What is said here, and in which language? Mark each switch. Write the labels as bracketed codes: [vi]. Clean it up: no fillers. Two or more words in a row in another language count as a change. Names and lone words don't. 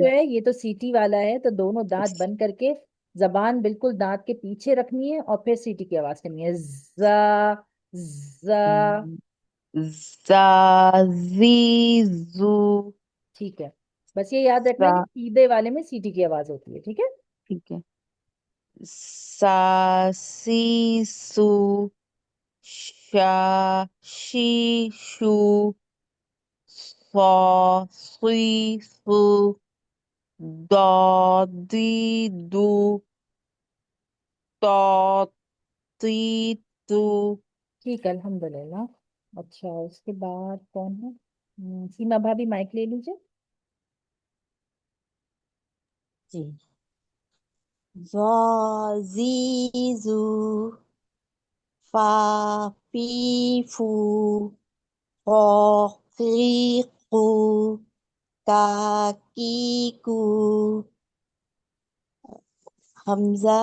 [ur] جو ہے یہ تو سیٹی والا ہے، تو دونوں دانت بند کر کے زبان بالکل دانت کے پیچھے رکھنی ہے اور پھر سیٹی کی آواز کرنی ہے، زا، زا، زا زی زو ٹھیک ہے؟ بس یہ یاد رکھنا سا، ہے کہ سیدھے والے میں سیٹی کی آواز ہوتی ہے، ٹھیک ہے؟ ٹھیک ہے، سا سی سو، شا شی شو، صا صی صو، دا دی دو، تا تی تو۔ ٹھیک ہے، الحمدللہ۔ اچھا، اس کے بعد کون ہے؟ سیما بھابھی مائک لے لیجیے۔ جی، ظا زی زو، فا فی فو، قا قی قو، کا کی کو، حمزہ